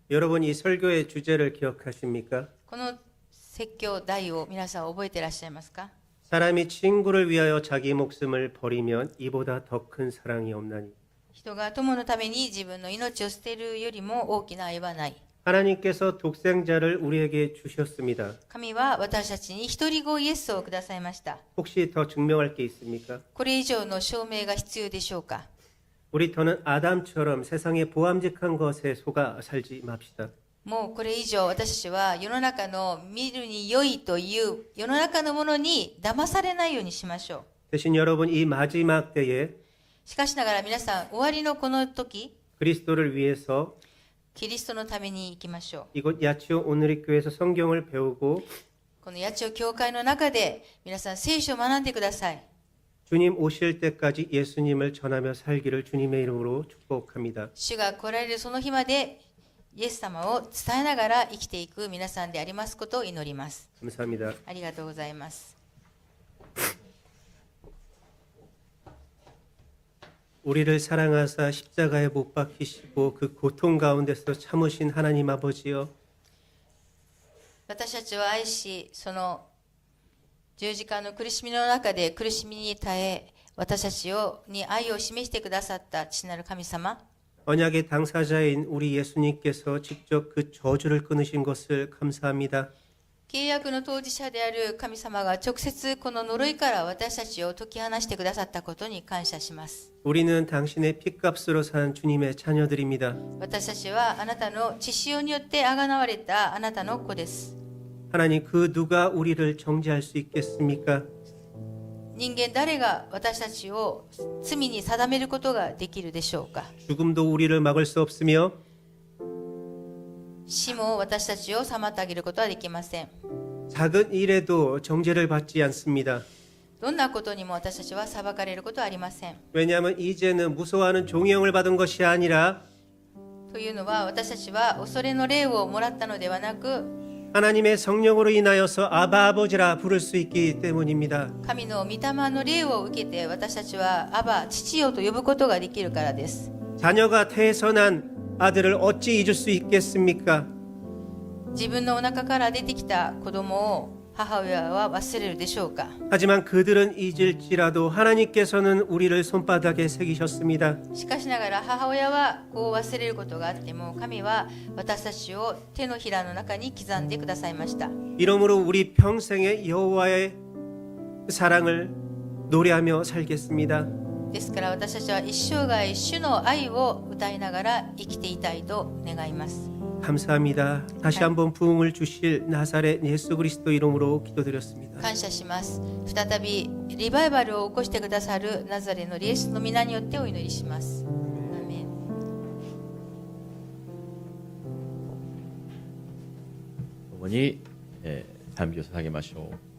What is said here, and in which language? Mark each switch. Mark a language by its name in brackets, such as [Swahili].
[Korean] 여러분 이 설교의 주제를 기억하십니까? [Japanese] この説教題を皆さん覚えていらっしゃいますか？ [Korean] 사람이 친구를 위하여 자기 목숨을 버리면 이보다 더 큰 사랑이 없나니. [Japanese] 人が友のために自分の命を捨てるよりも大きな愛はない。 [Korean] 하나님께서 독생자를 우리에게 주셨습니다. [Japanese] 神は私たちに一人子イエスをくださいました。 [Korean] 혹시 더 증명할 게 있습니까? [Japanese] これ以上の証明が必要でしょうか？ [Korean] 우리 더는 아담처럼 세상의 보암직한 것에 속아 살지 맙시다. [Japanese] もうこれ以上私たちは世の中の見るに良いという世の中のものに騙されないようにしましょう。 [Korean] 대신 여러분 이 마지막 때에 [Japanese] しかしながら皆さん、終わりのこの時、 [Korean] 그리스도를 위해서 [Japanese] キリストのために行きましょう。 [Korean] 이곳 야치오 오늘리교회에서 성경을 배우고 [Japanese] この八千代教会の中で皆さん聖書を学んでください。 [Korean] 주님 오실 때까지 예수님을 전하며 살기를 주님의 이름으로 축복합니다. [Japanese] 主が来られるその日までイエス様を伝えながら生きていく皆さんでありますことを祈ります。 [Korean] 감사합니다. [Japanese] ありがとうございます。 [Korean] 우리를 사랑하사 십자가에 못 박히시고 그 고통 가운데서 참으신 하나님 아버지여, [Japanese] 私たちを愛し、その十字架の苦しみの中で苦しみに耐え、私たちに愛を示してくださった父なる神様、 [Korean] 언약의 당사자인 우리 예수님께서 직접 그 저주를 끊으신 것을 감사합니다. [Japanese] 契約の当事者である神様が直接この呪いから私たちを解き放してくださったことに感謝します。 [Korean] 우리는 당신의 핏값으로 산 주님의 자녀들입니다. [Japanese] 私たちはあなたの血潮によってあがなわれたあなたの子です。 [Korean] 하나님 그 누가 우리를 정죄할 수 있겠습니까? [Japanese] 人間誰が私たちを罪に定めることができるでしょうか？ [Korean] 죽음도 우리를 막을 수 없으며 [Japanese] 死も私たちを妨げることはできません。 [Korean] 작은 일에도 정죄를 받지 않습니다. [Japanese] どんなことにも私たちは裁かれることはありません。 [Korean] 왜냐하면 이제는 무서워하는 종형을 받은 것이 아니라 [Japanese] というのは私たちは恐れの霊をもらったのではなく、 [Korean] 하나님의 성령으로 인하여서 아바 아버지라 부를 수 있기 때문입니다. [Japanese] 神の御霊の霊を受けて私たちはアバ父よと呼ぶことができるからです。 [Korean] 자녀가 태어난 아들을 어찌 잊을 수 있겠습니까? [Japanese] 自分のお腹から出てきた子供を母親は忘れるでしょうか。 [Korean] 하지만 그들은 잊을지라도 하나님께서는 우리를 손바닥에 새기셨습니다. [Japanese] しかしながら母親はこう忘れることがあっても、神は私たちを手のひらの中に刻んでくださいました。 [Korean] 이러므로 우리 평생의 여호와의 사랑을 노래하며 살겠습니다. [Japanese] ですから私たちは一生涯主の愛を歌いながら生きていたいと願います。 [Korean] 감사합니다. 다시 한번 부흥을 주실 나사렛 예수 그리스도 이름으로 기도드렸습니다. [Japanese] 感謝します。再びリバイバルを起こしてくださるナザレのイエスの皆によってお祈りします。アーメン。共に、賛美を捧げましょう。